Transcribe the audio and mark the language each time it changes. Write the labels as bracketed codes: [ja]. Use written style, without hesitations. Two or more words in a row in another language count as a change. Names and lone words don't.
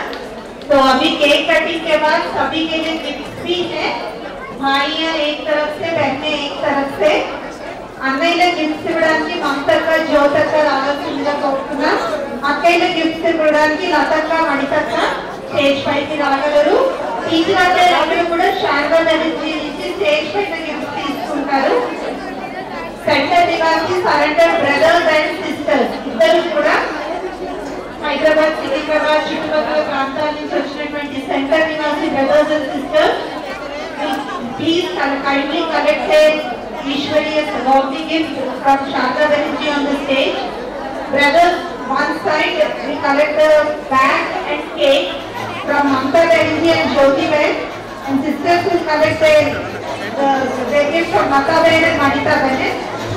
[hi] तो अभी केक कटिंग के बाद सभी के लिए गिफ्ट भी है. भाइयां एक तरफ से, बहनें एक तरफ से. [te] అన్నయ్యల గిఫ్ట్స్ ఇవ్వడానికి మమతక్క, జ్యోతక్క రావాల్సిందిగా కోరుతున్నా. అక్కయ్యల గిఫ్ట్స్ ఇవ్వడానికి లతక్క, మణితక్క స్టేజ్ పైకి రాగలరు. టీచర్ అందరూ కూడా శాండల్ ధరించి స్టేజ్ పైన గిఫ్ట్ తీసుకుంటారు. సెంటర్ నివాసి సరెండర్ [en] brothers and sisters [te] ఇద్దరు కూడా హైదరాబాద్, సికింద్రాబాద్ చుట్టుపక్కల ప్రాంతాల నుంచి వచ్చినటువంటి సెంటర్ నివాసి [en] brothers and sisters, [te] ప్లీజ్ [en] kindly collect a Ishwariya Sagauti gift from Shanta Banerjee on the stage. Brothers, one side we collect the bag and cake from Mamta Banerjee and Jyoti Bain, and sisters will collect their gift from Mata Bain and Manita Bain.